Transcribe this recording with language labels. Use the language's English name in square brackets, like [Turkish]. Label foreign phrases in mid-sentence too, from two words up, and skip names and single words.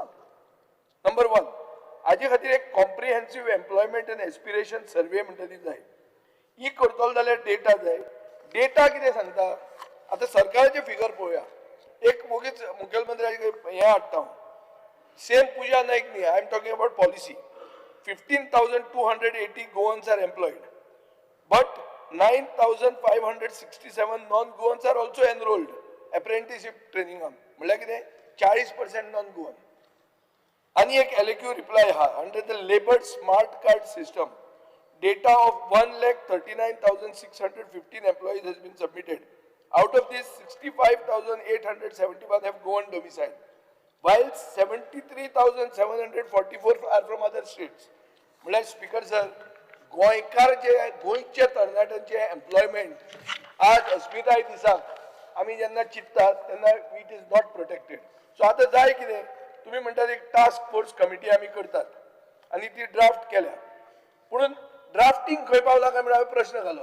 [Konkani] नंबर 1, हाजे खातीर एक [English] comprehensive employment and aspiration survey [Konkani] म्हणटा ती जाय. ही करतलो जाल्यार डेटा जाय. डेटा कितें सांगता? आतां सरकाराचे फिगर पळोवया. एक मोगीच मुखेलमंत्र्याचे हें हाडटा हांव. सेम पुजा नायक न्ही, [English] I am talking about policy. 15,280 Goans are employed, but 9,567 non-Goans are also enrolled apprenticeship training. [Konkani] म्हळ्यार कितें? 40% non-Goan. आनी एक [English] LAQ reply आहा under the labour smart card system. Data of 1,39,615 employees has been submitted. Out of this, 65,871 have Goan domicile, while 73,744 are from other states. [Konkani] म्हळ्यार [English] Speaker sir, [Konkani] गोंयकार जे गोंयच्या तरणाट्यांचे एम्प्लॉयमेंट आज अस्मिताय दिसाक आमी जेन्ना चिंततात तेन्ना [English] it is not protected. [Konkani] सो आतां जाय कितें? तुमी म्हणटात एक [English] task force committee [Konkani] आमी करतात आनी ती ड्राफ्ट केल्या, पूण ड्राफ्टींग खंय पावला काय म्हणून हांवें प्रश्न घालो.